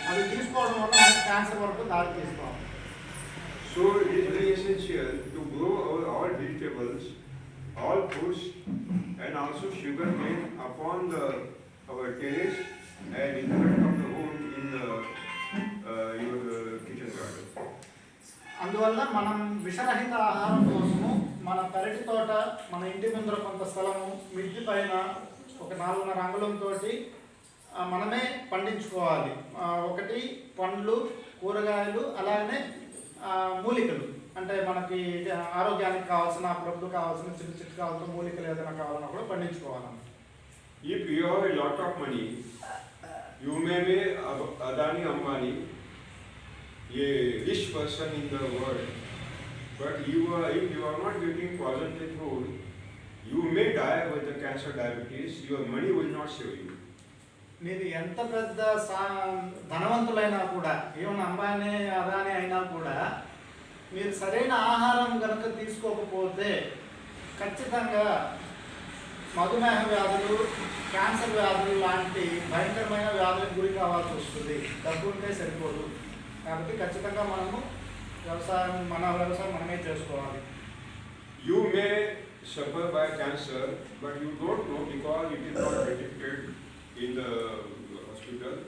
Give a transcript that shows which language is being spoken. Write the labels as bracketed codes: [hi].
[te] అవి తీసుకోవడం వల్ల మనకి క్యాన్సర్ వరకు దారి తీసుకోవాలి. [en] So it is very essential to grow all vegetables, all fruits, and also sugarcane upon our terrace and in front of the home in your kitchen garden. [te] అందువల్ల మనం విషరహిత ఆహారం కోసము మన పెరటి తోట, మన ఇంటి ముందర కొంత స్థలము, మిద్ది పైన ఒక 4.5 అంగుళంతో మనమే పండించుకోవాలి. ఒకటి పండ్లు, కూరగాయలు, అలానే మూలికలు అంటే మనకి ఆరోగ్యానికి కావాల్సిన అప్పుడప్పుడు కావాల్సిన చిన్న చిట్కాలతో మూలికలు ఏదైనా కావాలన్నా కూడా పండించుకోవాలన్నమాట. [en] If you have a lot of money, you may be Adani Ambani, a rich person in the world, but if you are not getting positive food, you may die with the cancer, diabetes. Your money will not save you. [te] మీరు ఎంత పెద్ద ధనవంతులైనా కూడా, even Ambani Adani అయినా కూడా మీరు సరైన ఆహారం కనుక తీసుకోకపోతే ఖచ్చితంగా మధుమేహ వ్యాధులు, క్యాన్సర్ వ్యాధులు లాంటి భయంకరమైన వ్యాధులకు గురి కావాల్సి వస్తుంది. డబ్బు ఉంటే సరిపోదు. కాబట్టి ఖచ్చితంగా మనము మన వ్యవసాయం మనమే చేసుకోవాలి. [en] You may suffer by cancer, but you don't know because it is not detected in the hospital.